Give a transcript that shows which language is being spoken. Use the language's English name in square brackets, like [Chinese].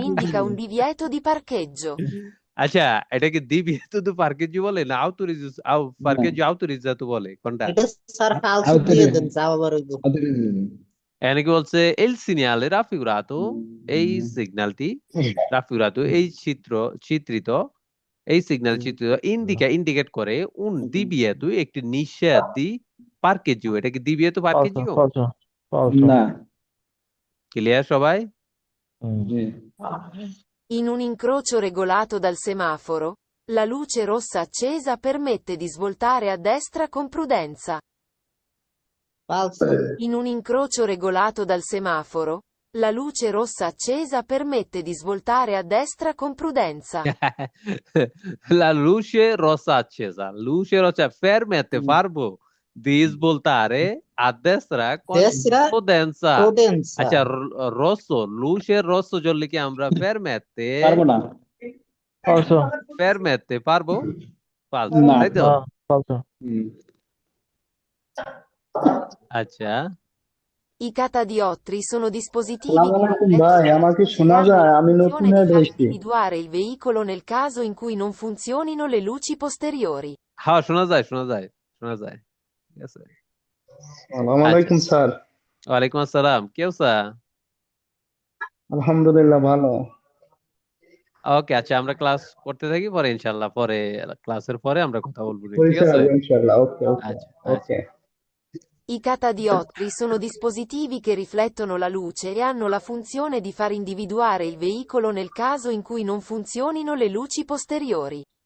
[Italian] indica un divieto di parcheggio. [Bangla] আচ্ছা, এটাকে [Italian] divieto di parcheggio [Bangla] বলে না [Italian] parcheggio autorizzato [Bangla] বলে, কোনটা? এটা স্যার ফালতু দিয়ে দেন, যাও আবার হইব। এখানে কি বলছে? [Italian] il segnale raffigurato, [Bangla] এই সিগন্যালটি raffigurato, এই চিত্রিত, এই সিগন্যাল চিত্রিত ইন্ডিকেট করে [Italian] un divieto, [Bangla] একটি নিষেধ দি parcheggio, এটা কি [Italian] divieto parcheggio? falso. [Bangla] না। ক্লিয়ার সবাই? জি। [Italian] In un incrocio regolato dal semaforo, la luce rossa accesa permette di svoltare a destra con prudenza. [Bangla] ফালতু। [Italian] In un incrocio regolato dal semaforo, la luce rossa accesa permette di svoltare a destra con prudenza. La luce rossa accesa, permette farbo di svoltare a destra con Destra prudenza. prudenza। [Bangla] আচ্ছা, [Italian] luce rosso [Bangla] জ্বললে কি আমরা permette পারবো না। [Italian] Falso. [Bangla] পারবো? [Italian] Falso, [Bangla] না। তাই তো? [Italian] No, falso. [Bangla] আচ্ছা, [Italian] I catadioptri sono dispositivi [Bangla] সালাম [Italian] che [Bangla] আলাইকুম ভাই, আমাকে শোনা যায়? আমি নতুন [Italian] funzione di [Bangla] এড [Italian] far [Bangla] হয়েছি। [Italian] individuare il veicolo nel caso in cui non funzionino le luci posteriori. [Bangla] হ্যাঁ, শোনা যায়, ঠিক আছে। সালাম আলাইকুম স্যার। ওয়ালাইকুম আসসালাম, কি অবস্থা? আলহামদুলিল্লাহ ভালো। ওকে, আচ্ছা, আমরা ক্লাস করতে থাকি, পরে ইনশাল্লাহ ক্লাসের পরে আমরা কথা বলবো, ঠিক পরীক্ষা আছে? হবে ইনশাআল্লাহ। ওকে ওকে আচ্ছা ওকে। [Italian] I catadioptri sono dispositivi che riflettono la luce e hanno la funzione di far individuare il veicolo nel caso in cui non funzionino le luci posteriori.